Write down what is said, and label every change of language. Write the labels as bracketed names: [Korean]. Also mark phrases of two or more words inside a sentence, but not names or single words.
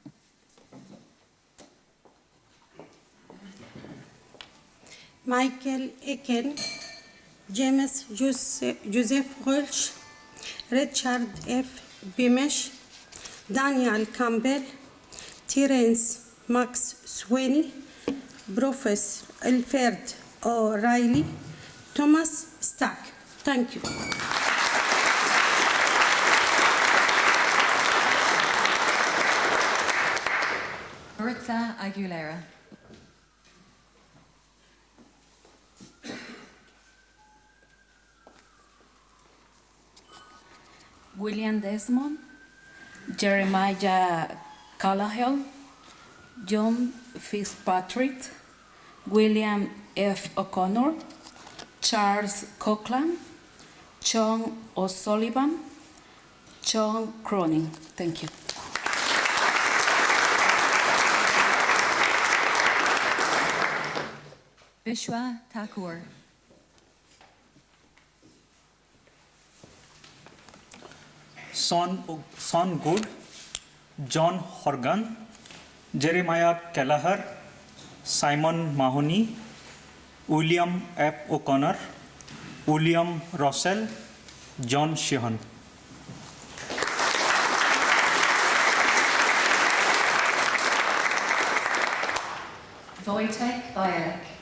[English] Michael Eken, James Joseph Walsh, Richard F. Beamish, Daniel Campbell, Terence Max Sweeney, Professor Alfred O'Reilly, Thomas Stack. Thank you. Maritza Aguilera. William Desmond, Jeremiah Callahan, John Fitzpatrick, William F. O'Connor, Charles Coughlin, John O'Sullivan, John Cronin. Thank you. Vishwa Thakur. Son Good, John Horgan, Jeremiah Kelleher, Simon Mahoney, William F. O'Connor, William Russell, John Sheehan. Wojtek Bajek.